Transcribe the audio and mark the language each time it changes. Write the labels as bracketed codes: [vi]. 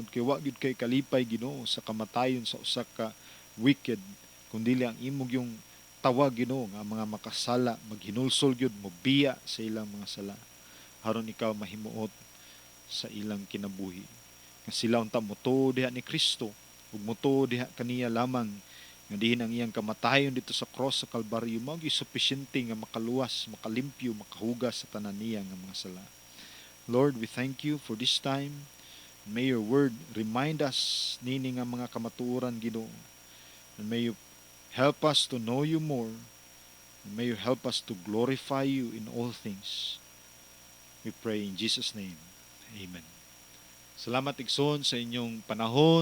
[ceb] Tungod kay wa gyud kay kalipay Ginoo sa kamatayon sa usa ka wicked, kundi ang imong yung tawag Ginoo nga mga makasala maghinulsol gyud mobiya sa ilang mga sala, aron ikaw mahimuot sa ilang kinabuhi. Nga sila unta motuo diha ni Kristo ug motuo diha kaniya lamang, nga dihin ang iyang kamatayon dito sa cross sa Kalbaryo mao gyud sufficiente nga makaluwas, makalimpyo, makahugas sa tanan niya nga mga sala. [en] Lord, we thank you for this time. May your word remind us [ceb] nini nga mga kamatuoran Ginoo, [en] and may you help us to know you more, and may you help us to glorify you in all things. We pray in Jesus' name. Amen. [ceb] Salamat igsoon sa inyong panahon, sa inyong pagpaminaw sa pulong sa Ginoo.